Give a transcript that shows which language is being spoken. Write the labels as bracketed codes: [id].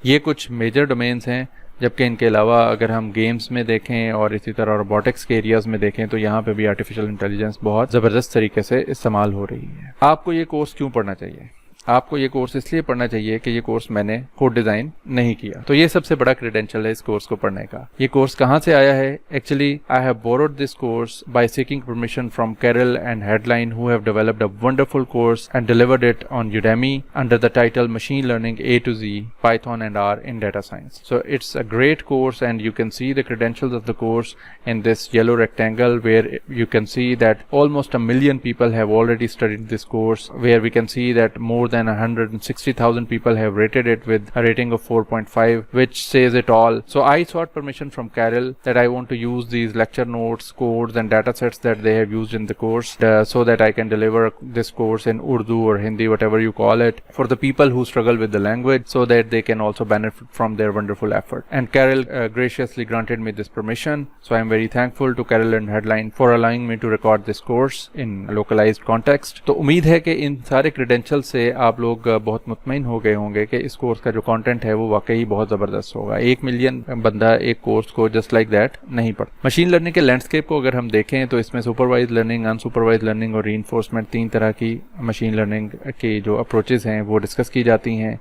[ur] یہ کچھ major domains ہیں، جبکہ ان کے علاوہ اگر ہم گیمز میں دیکھیں اور اسی طرح روبوٹکس کے ایریاز میں دیکھیں تو یہاں پہ بھی آرٹیفیشل انٹیلیجنس بہت زبردست طریقے سے استعمال ہو رہی ہے. آپ کو یہ کورس کیوں پڑھنا چاہیے؟ آپ کو یہ کورس اس لیے پڑھنا چاہیے کہ یہ کورس میں نے خود ڈیزائن نہیں کیا. تو یہ سب سے بڑا کریڈینشل ہے اس کورس کو پڑھنے کا. یہ کورس کہاں سے آیا ہے؟ [en] Actually I have borrowed this course by seeking permission from Kirill and Hadelin who have developed a wonderful course and delivered it on Udemy under the title Machine Learning A to Z, Python and R in Data Science. So it's a great course and you can see the credentials of the course in this yellow rectangle where you can see that almost 1 million people have already studied this course, where we can see that more than 160,000 people have rated it with a rating of 4.5, which says it all. So I sought permission from Carol that I want to use these lecture notes, codes and data sets that they have used in the course so that I can deliver this course in Urdu or Hindi, whatever you call it, for the people who struggle with the language so that they can also benefit from their wonderful effort. And Carol graciously granted me this permission. So I am very thankful to Carol and Headline for allowing me to record this course in localized context. [ur] تو امید ہے کہ ان سارے credentials سے آپ لوگ بہت مطمئن ہو گئے ہوں گے کہ اس کورس کا جو کانٹینٹ ہے وہ واقعی بہت زبردست ہوگا. 1 ملین بندہ ایک کورس کو [en] just like that [ur] نہیں پڑھتا. مشین لرننگ کے لینڈسکیپ کو اگر ہم دیکھیں تو اس میں سپروائز لرننگ، انسپروائز لرننگ اور ری انفورسمنٹ 3 طرح کی مشین لرننگ کی جو اپروچز ہیں وہ ڈسکس کی جاتی ہیں.